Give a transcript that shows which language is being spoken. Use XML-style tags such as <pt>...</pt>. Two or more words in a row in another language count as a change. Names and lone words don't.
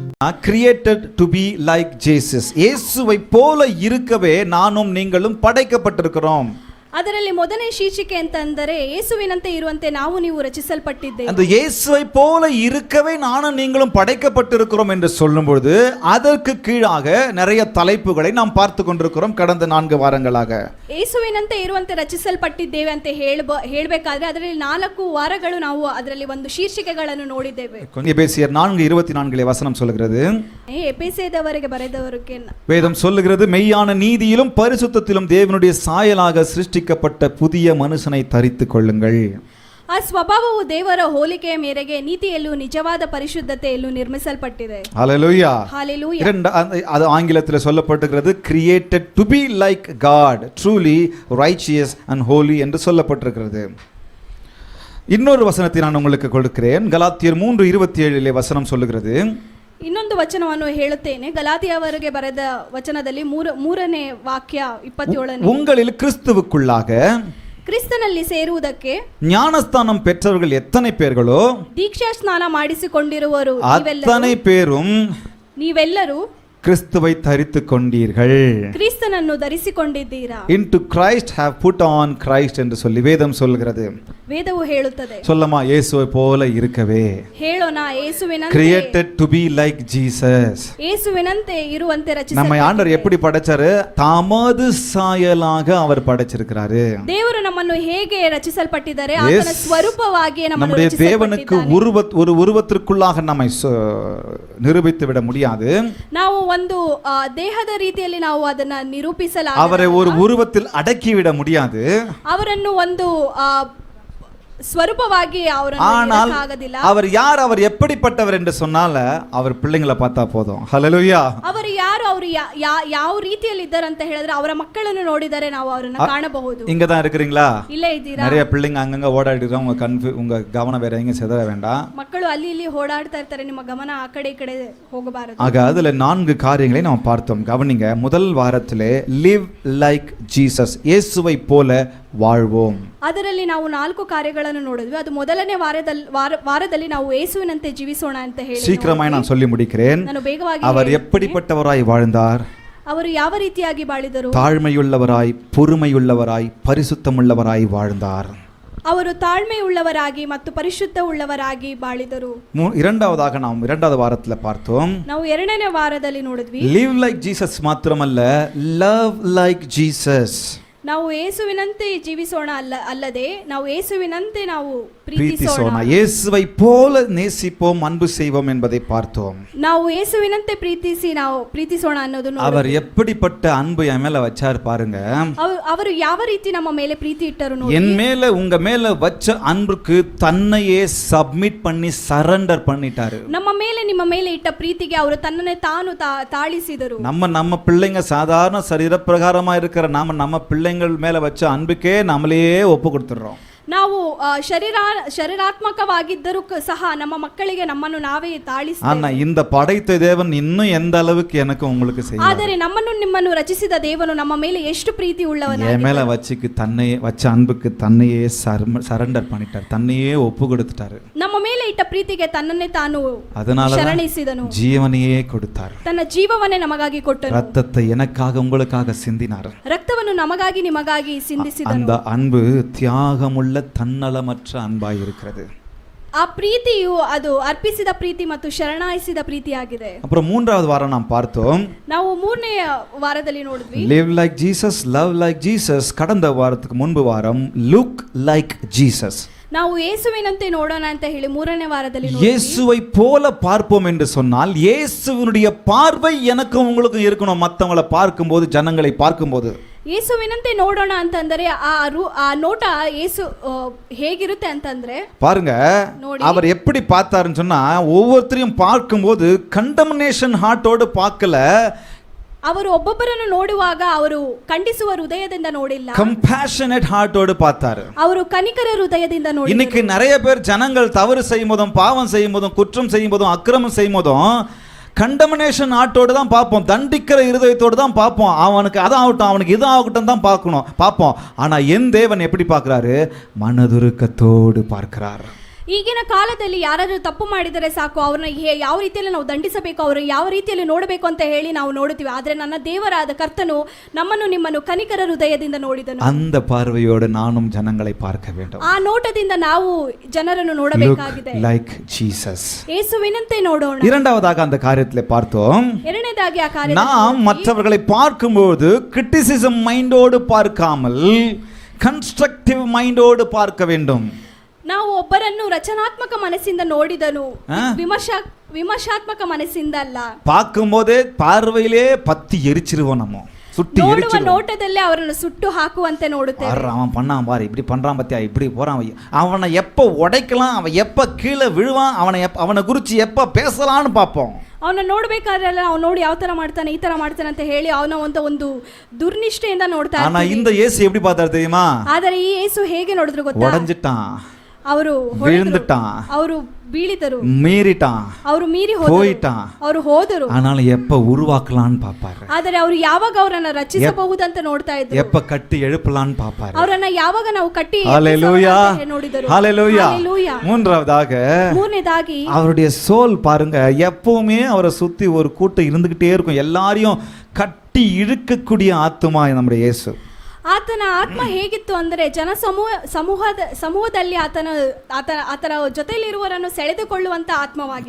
<en>created to be like Jesus.</en> <ta>இயேசுவை போல இருக்கவே நானும் நீங்களும் படைக்கப்பட்டிருக்கிறோம்.</ta> <kn>ಅದರಲ್ಲಿ ಮೊದಲನೇ ಶೀರ್ಷಿಕೆ ಅಂತಂದರೆ ಯೇಸುವಿನಂತೆ ಇರುವಂತೆ ನಾವು ನೀವು ರಚಿಸಲ್ಪಟ್ಟಿದ್ದೇವೆ.</kn> <ta>அந்த இயேசுவை போல இருக்கவே நானும் நீங்களும் படைக்கப்பட்டிருக்கிறோம் என்று சொல்லும்போது அதற்கு கீழாக நிறைய தலைப்புகளை நாம் பார்த்து கொண்டிருக்கிறோம் கடந்த 4 வாரங்களாக.</ta> <kn>ಯೇಸುವಿನಂತೆ ಇರುವಂತೆ ರಚಿಸಲ್ಪಟ್ಟಿದ್ದೇವೆ ಅಂತ ಹೇಳಬೇಕಾದ್ರೆ ಅದರಲ್ಲಿ 4 ವಾರಗಳು ನಾವು ಅದರಲ್ಲಿ ಒಂದು ಶೀರ್ಷಿಕೆಗಳನ್ನು ನೋಡಿದ್ದೇವೆ.</kn> <ta>எபேசியர் 4:24 வசனம் சொல்கிறது, எபேசியதவರಿಗೆ ಬರೆದವರಿಗೆ வேதம் சொல்லுகிறது, மெய்யான நீதியிலும் பரிசுத்தத்திலும் தேவனுடைய சாயலாக சிருஷ்டிக்கப்பட்ட புதிய மனுஷனை தரித்துக் கொள்ளுங்கள்.</ta> <kn>ಆ ಸ್ವಭಾವವು ದೇವರ ಹೋಲಿಕೆಯ ಮೇರೆಗೆ ನೀತಿಯಲ್ಲೂ ನಿಜವಾದ ಪರಿಶುದ್ಧತೆಯಲ್ಲೂ ನಿರ್ಮಿಸಲ್ಪಟ್ಟಿದೆ.</kn> <ta>ஹல்லேலூயா. ஹalleluya. அது ஆங்கிலத்தில் சொல்லப்பட்டிருக்கிறது</ta> <en>created to be like God, truly righteous and holy</en> <ta>என்று சொல்லப்பட்டிருக்கிறது. இன்னொரு வசனத்தை நான் உங்களுக்கு கொடுக்கிறேன். கலாத்தியர் 3:27 வசனம் சொல்லுகிறது,</ta> <kn>ಇನ್ನೊಂದು ವಚನವನ್ನು ಹೇಳುತ್ತೇನೆ. ಗಲಾತಿಯವರಿಗೆ ಬರೆದ ವಚನದಲ್ಲಿ 3ನೇ ವಾಕ್ಯ 27ನೇ,</kn> <ta>உங்களில் கிறிஸ்துவுக்குள்ளாக</ta> <kn>ಕ್ರಿಸ್ತನಲ್ಲಿ ಸೇರುವುದಕ್ಕೆ</kn> <ta>ஞானஸ்தானம் பெற்றவர்கள் எத்தனை பேர்களோ</ta> <kn>ದೀಕ್ಷಾ ಸ್ನಾನ ಮಾಡಿಸಿಕೊಂಡಿರುವರು</kn> <ta>அத்தனை பேரும்</ta> <kn>ನೀವೆಲ್ಲರೂ</kn> <ta>கிறிஸ்துவை தரித்துக் கொண்டீர்கள்.</ta> <kn>ಕ್ರಿಸ್ತನನ್ನು ಧರಿಸಿಕೊಂಡಿದ್ದೀರಾ.</kn> <en>into Christ have put on Christ</en> <ta>என்று சொல்லி வேதம் சொல்கிறது.</ta> <kn>ವೇದವು ಹೇಳುತ್ತದೆ.</kn> <ta>சொல்லமா, இயேசுவை போல இருக்கவே.</ta> <kn>ಹೇಳೋಣ, ಯೇಸುವಿನಂತೆ</kn> <en>created to be like Jesus.</en> <kn>ಯೇಸುವಿನಂತೆ ಇರುವಂತೆ ರಚಿಸಲ್ಪಟ್ಟಿದ್ದೇವೆ.</kn> <ta>நம்ம ஆண்டவர் எப்படி படைச்சாரு? தமது சாயலாக அவர் படைச்சிருக்கிறாரு.</ta> <kn>ದೇವರು ನಮ್ಮನ್ನು ಹೇಗೆ ರಚಿಸಲ್ಪಟ್ಟಿದ್ದಾರೆ? ಆತನ ಸ್ವರೂಪವಾಗಿ ನಮ್ಮನ್ನು</kn> <ta>நம்முடைய தேவனுக்கு</ta> <kn>ರಚಿಸಲ್ಪಟ್ಟಿದ್ದಾನೆ.</kn> <ta>ஒரு உருவத்திற்குள்ளாக நம்மை நிரூபித்து விட முடியாது.</ta> <kn>ನಾವು ಒಂದು ದೇಹದ ರೀತಿಯಲ್ಲಿ ನಾವು ಅದನ್ನ ನಿರೂಪಿಸಲಾಗದು.</kn> <ta>அவரை ஒரு உருவத்தில் அடக்கி விட முடியாது.</ta> <kn>ಅವರನ್ನು ಒಂದು ಸ್ವರೂಪವಾಗಿ</kn> <ta>ஆனால் அவர் யார், அவர் எப்படிப்பட்டவர் என்று சொன்னால அவர் பிள்ளைங்களை பார்த்தா போதும். ஹல்லேலூயா.</ta> <kn>ಅವರು ಯಾರು, ಅವರು ಯಾವ ರೀತಿಯಲ್ಲಿ ಇದ್ದಾರೆ ಅಂತ ಹೇಳಿದ್ರೆ ಅವರ ಮಕ್ಕಳನ್ನು ನೋಡಿದರೆ ನಾವು ಅವರನ್ನು ಕಾಣಬಹುದು.</kn> <ta>இங்க தான் இருக்கிறீங்களா?</ta> <kn>ಇಲ್ಲೇ ಇದ್ದೀರಾ?</kn> <ta>நிறைய பிள்ளைங்க அங்கங்க ஓடாடிடுறோம். உங்க கவனம் வேற எங்க செதற வேண்டாம்.</ta> <kn>ಮಕ್ಕಳು ಅಲ್ಲಿ ಇಲ್ಲಿ ಓಡಾಡ್ತಾ ಇರ್ತಾರೆ, ನಿಮ್ಮ ಗಮನ ಆ ಕಡೆ ಈ ಕಡೆ ಹೋಗಬಾರದು.</kn> <ta>ஆக அதுல 4 காரியங்களை நாம் பார்த்தோம். கவனிங்க, முதல் வாரத்திலே</ta> <en>live like Jesus,</en> <ta>இயேசுவை போல வாழ்வோம்.</ta> <kn>ಅದರಲ್ಲಿ ನಾವು 4 ಕಾರ್ಯಗಳನ್ನು ನೋಡಿದ್ವಿ. ಅದು ಮೊದಲನೇ ವಾರದಲ್ಲಿ ನಾವು ಯೇಸುವಿನಂತೆ ಜೀವಿಸೋಣ ಅಂತ ಹೇಳಿ</kn> <ta>சீக்கிரமாய் நான் சொல்லி முடிக்கிறேன்.</ta> <kn>ನಾನು ಬೇಗವಾಗಿ</kn> <ta>அவர் எப்படிப்பட்டவராய் வாழ்ந்தார்?</ta> <kn>ಅವರು ಯಾವ ರೀತಿಯಾಗಿ ಬಾಳಿದರು?</kn> <ta>தாழ்மையுள்ளவராய், பொறுமையுள்ளவராய், பரிசுத்தமுள்ளவராய் வாழ்ந்தார்.</ta> <kn>ಅವರು ತಾಳ್ಮೆಯುಳ್ಳವರಾಗಿ ಮತ್ತು ಪರಿಶುದ್ಧ ಉಳ್ಳವರಾಗಿ ಬಾಳಿದರು.</kn> <ta>இரண்டாவதாக நாம் இரண்டாவது வாரத்துல பார்த்தோம்.</ta> <kn>ನಾವು 2ನೇ ವಾರದಲ್ಲಿ ನೋಡಿದ್ವಿ.</kn> <en>live like Jesus மாத்திரமல்ல, love like Jesus.</en> <kn>ನಾವು ಯೇಸುವಿನಂತೆ ಜೀವಿಸೋಣ ಅಲ್ಲದೆ ನಾವು ಯೇಸುವಿನಂತೆ ನಾವು ಪ್ರೀತಿಸೋಣ.</kn> <ta>இயேசுவை போல நேசிப்போம், அன்பு செய்வோம் என்பதை பார்த்தோம்.</ta> <kn>ನಾವು ಯೇಸುವಿನಂತೆ ನಾವು ಪ್ರೀತಿಸೋಣ ಅನ್ನೋದನ್ನು</kn> <ta>அவர் எப்படிப்பட்ட அன்பு என் மேல வச்சார் பாருங்க.</ta> <kn>ಅವರು ಯಾವ ರೀತಿ ನಮ್ಮ ಮೇಲೆ ಪ್ರೀತಿ ಇಟ್ಟರು ನೋಡಿ.</kn> <ta>என் மேல உங்க மேல வச்ச அன்புக்கு தன்னையே சப்மிட் பண்ணி சரண்டர் பண்ணிட்டாரு.</ta> <kn>ನಮ್ಮ ಮೇಲೆ ನಿಮ್ಮ ಮೇಲೆ ಇಟ್ಟ ಪ್ರೀತಿಗೆ ಅವರು ತನ್ನನ್ನೇ ತಾನು ತಾಳಿಸಿದರು.</kn> <ta>நம்ம பிள்ளைங்க சாதாரண சரீர பிரகாரமா இருக்கிற நம்ம பிள்ளைங்கள் மேல வச்ச அன்புக்கே நம்மளையே ஒப்பு கொடுத்துறோம்.</ta> <kn>ನಾವು ಶರೀರಾತ್ಮಕವಾಗಿದ್ದರೂ ಸಹ ನಮ್ಮ ಮಕ್ಕಳಿಗೆ ನಮ್ಮನ್ನು ನಾವೇ ತಾಳಿಸ್ತೇವೆ.</kn> <ta>ஆனா இந்த படைத்த தேவன் இன்னும் எந்த அளவுக்கு எனக்கு உங்களுக்கு செய்யும்.</ta> <kn>ಆದರೆ ನಮ್ಮನ್ನು ನಿಮ್ಮನ್ನು ರಚಿಸಿದ ದೇವನು ನಮ್ಮ ಮೇಲೆ ಎಷ್ಟು ಪ್ರೀತಿ ಉಳ್ಳವನಾಗಿದ್ದಾನೆ.</kn> <ta>என் மேல வச்ச அன்புக்கு தன்னையே சரண்டர் பண்ணிட்டார், தன்னையே ஒப்பு கொடுத்துட்டாரு.</ta> <kn>ನಮ್ಮ ಮೇಲೆ ಇಟ್ಟ ಪ್ರೀತಿಗೆ ತನ್ನನ್ನೇ ತಾನು ಶರಣಿಸಿದನು,</kn> <ta>ஜீவனையே கொடுத்தார்.</ta> <kn>ತನ್ನ ಜೀವವನ್ನೇ ನಮಗಾಗಿ ಕೊಟ್ಟನು.</kn> <ta>ரத்தத்தை எனக்காக உங்களுக்காக சிந்தினார்.</ta> <kn>ರಕ್ತವನ್ನು ನಮಗಾಗಿ ನಿಮಗಾಗಿ ಸಿಂದಿಸಿದನು.</kn> <ta>அந்த அன்பு தியாகமுள்ள தன்னலமற்ற அன்பாய் இருக்கிறது.</ta> <kn>ಆ ಪ್ರೀತಿಯು ಅದು ಅರ್ಪಿಸಿದ ಪ್ರೀತಿ ಮತ್ತು ಶರಣಾಯಿಸಿದ ಪ್ರೀತಿಯಾಗಿದೆ.</kn> <ta>அப்புறம் மூன்றாவது வாரம் நாம் பார்த்தோம்.</ta> <kn>ನಾವು 3ನೇ ವಾರದಲ್ಲಿ ನೋಡಿದ್ವಿ.</kn> <en>live like Jesus, love like Jesus.</en> <ta>கடந்த வாரத்துக்கு முன்பு வாரம்</ta> <en>look like Jesus.</en> <kn>ನಾವು ಯೇಸುವಿನಂತೆ ನೋಡೋಣ ಅಂತ ಹೇಳಿ 3ನೇ ವಾರದಲ್ಲಿ</kn> <ta>இயேசுவை போல பார்ப்போம் என்று சொன்னால் இயேசுவினுடைய பார்வை எனக்கும் உங்களுக்கும் இருக்கணும். மற்றவங்களை பார்க்கும்போது, ஜனங்களை பார்க்கும்போது</ta> <kn>ಯೇಸುವಿನಂತೆ ನೋಡೋಣ ಅಂತಂದ್ರೆ ಆ ನೋಟ ಯೇಸು ಹೇಗಿರುತ್ತೆ ಅಂತಂದ್ರೆ</kn> <ta>பாருங்க, அவர் எப்படி பார்த்தாருன்னு சொன்னா ஒவ்வொருத்தரையும் பார்க்கும்போது</ta> <en>condemnation heart</en> <ta>பார்க்கல.</ta> <kn>ಅವರು ಒಬ್ಬೊಬ್ಬರನ್ನು ನೋಡುವಾಗ ಅವರು ಖಂಡಿಸುವ ಹೃದಯದಿಂದ ನೋಡಿಲ್ಲ,</kn> <en>compassionate heart</en> <ta>பார்த்தாரு.</ta> <kn>ಅವರು ಕನಿಕರ ಹೃದಯದಿಂದ ನೋಡಿದರು.</kn> <ta>இன்னைக்கு நிறைய பேர் ஜனங்கள் தவறு செய்யும் போதும், பாவம் செய்யும் போதும், குற்றம் செய்யும் போதும், அக்கிரமம் செய்யும் போதும்</ta> <en>condemnation heart</en> <ta>தான் பார்ப்போம், தண்டிக்கிற இருதயத்தோடு தான் பார்ப்போம். அவனுக்கு அதாகட்டும், அவனுக்கு இதாகட்டும் தான் பார்ப்போம். ஆனால் என் தேவன் எப்படி பார்க்கிறாரு? மனதுருக்கத்தோடு பார்க்கிறார்.</ta> <kn>ಈಗಿನ ಕಾಲದಲ್ಲಿ ಯಾರಾದರೂ ತಪ್ಪು ಮಾಡಿದರೆ ಸಾಕು, ಅವ್ರನ್ನ ಯಾವ ರೀತಿಯಲ್ಲಿ ನಾವು ದಂಡಿಸಬೇಕು, ಅವ್ರನ್ನ ಯಾವ ರೀತಿಯಲ್ಲಿ ನೋಡಬೇಕು ಅಂತ ಹೇಳಿ ನಾವು ನೋಡುತ್ತೀವಿ. ಆದರೆ ನನ್ನ ದೇವರಾದ ಕರ್ತನು ನಮ್ಮನ್ನು ನಿಮ್ಮನ್ನು ಕನಿಕರ ಹೃದಯದಿಂದ ನೋಡಿದನು.</kn> <ta>அந்த பார்வையோடு நானும் ஜனங்களை பார்க்க வேண்டும்.</ta> <kn>ಆ ನೋಟದಿಂದ ನಾವು ಜನರನ್ನು ನೋಡಬೇಕಾಗಿದೆ.</kn> <en>like Jesus.</en> <kn>ಯೇಸುವಿನಂತೆ ನೋಡೋಣ.</kn> <ta>இரண்டாவதாக அந்த காரியத்திலே பார்த்தோம்.</ta> <kn>ಎರಡನೇದಾಗಿ ಆ ಕಾರ್ಯ</kn> <ta>நாம் மற்றவர்களை பார்க்கும்போது</ta> <en>criticism mind</en> <ta>பார்க்காமல்</ta> <en>constructive mind</en> <ta>பார்க்க வேண்டும்.</ta> <kn>ನಾವು ಒಬ್ಬರನ್ನು ರಚನಾತ್ಮಕ ಮನಸ್ಸಿಂದ ನೋಡಿದನು, ವಿಮರ್ಶಾತ್ಮಕ ಮನಸ್ಸಿಂದ ಅಲ್ಲ.</kn> <ta>பார்க்கும்போதே பார்வையிலே பத்தி எரிச்சிருவோம், நம்ம சுட்டி</ta> <kn>ನೋಡುವ</kn> <ta>எரிச்சிருவோம்.</ta> <kn>ನೋಟದಲ್ಲೇ ಅವರನ್ನು ಸುಟ್ಟು ಹಾಕುವಂತೆ ನೋಡುತ್ತೇವೆ.</kn> <ta>அவன் பண்ணான் பாரு, இப்படி பண்றான் பத்தியா, இப்படி போறான், அவனை எப்ப உடைக்கலாம், அவன் எப்ப கீழே விழுவான், அவனை குறிச்சு எப்ப பேசலாம்னு பார்ப்போம்.</ta> <kn>ಅವನ ನೋಡ್ಬೇಕಾದ್ರೆ ಅವ್ನು ನೋಡಿ ಯಾವ ತರ ಮಾಡ್ತಾನೆ, ಈ ತರ ಮಾಡ್ತಾನೆ ಅಂತ ಹೇಳಿ ಅವನ ಒಂದು ದುರ್ನಿಷ್ಠೆಯಿಂದ ನೋಡ್ತಾ</kn> <ta>ஆனா இந்த இயேசு எப்படி பார்த்தாரு தெரியுமா?</ta> <kn>ಆದರೆ ಈ ಯೇಸು ಹೇಗೆ ನೋಡಿದ್ರು ಗೊತ್ತಾ?</kn> <ta>உடைஞ்சிட்டான்,</ta> <kn>ಅವರು</kn> <ta>விழுந்துட்டான்,</ta> <kn>ಅವರು ಬೀಳಿದರು,</kn> <ta>மீறிட்டான்,</ta> <kn>ಅವರು ಮೀರಿ</kn> <ta>போயிட்டான்.</ta> <kn>ಅವರು ಹೋದರು.</kn> <ta>ஆனாலும் எப்ப உருவாக்கலாம்னு பாப்பாரு,</ta> <kn>ಆದರೆ ಅವರು ಯಾವಾಗ ಅವರನ್ನ ರಚಿಸಬಹುದಂತ ನೋಡ್ತಾ ಇದ್ರು,</kn> <ta>எப்ப கட்டி எழுப்பலாம்னு பாப்பாரு.</ta> <kn>ಅವರನ್ನ ಯಾವಾಗ ನಾವು ಕಟ್ಟಿ</kn> <ta>ஹalleluya,</ta> <kn>ನೋಡಿದರು.</kn> <ta>ஹalleluya. ஹalleluya. மூன்றாவதாಗಿ அவருடைய சோல் பாருங்க, எப்பவுமே அவரை சுத்தி ஒரு கூட்டம் இருந்துகிட்டே இருக்கும், எல்லாரையும் கட்டி இழுக்கக்கூடிய ஆத்துமா நம்முடைய இயேசு.</ta> <kn>ಆತನ ಆತ್ಮ ಹೇಗಿತ್ತು ಅಂದರೆ ಸಮೂಹದಲ್ಲಿ ಆತನ ಜೊತೆಯಲ್ಲಿರುವವರನ್ನು ಸೆಳೆದುಕೊಳ್ಳುವಂತ ಆತ್ಮವಾಗಿದೆ.</kn>